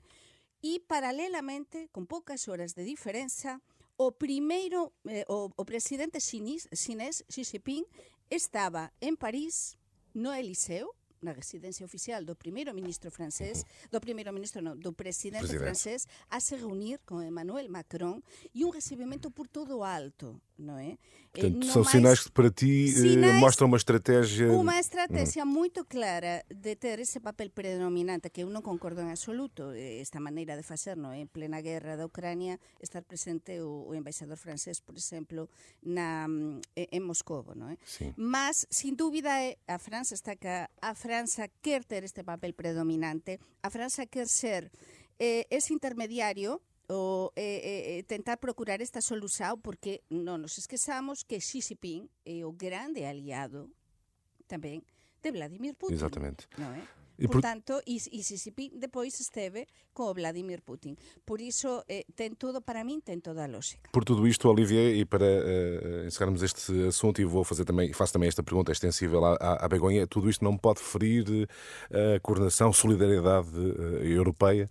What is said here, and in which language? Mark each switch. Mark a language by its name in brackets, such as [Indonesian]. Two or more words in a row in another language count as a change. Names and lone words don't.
[Galician] E, paralelamente, con poucas horas de diferenza, o presidente chinés, Xi Jinping, estaba en París, no Eliseo, na residencia oficial do primeiro-ministro francés, do presidente francés, a se reunir con Emmanuel Macron e un recibimento por todo o alto, non é? [Portuguese] Portanto, são sinais que para ti mostram uma estratégia... Uma estratégia muito clara [Galician] de ter esse papel predominante, que eu non concordo en absoluto, esta maneira de facer, non é? En plena guerra da Ucrania, estar presente o embaixador francés, por exemplo, en Moscovo, non é? [Portuguese] Sim. [Galician] Mas, sin dúbida, a França está cá, a França quer ter este papel predominante, a França quer ser ese intermediario o tentar procurar esta solución, porque non nos esquezamos que Xi Jinping é o grande aliado tamén de Vladimir Putin. [Portuguese] Exatamente. [Galician] Non é? [Portuguese] E Portanto, e Xi Jinping depois esteve com o Vladimir Putin. Por isso, tem tudo, para mim, tem toda a lógica. Por tudo isto, Olivier, e para encerrarmos este assunto, e faço também esta pergunta extensível à Begonha, tudo isto não pode ferir a coordenação, solidariedade europeia?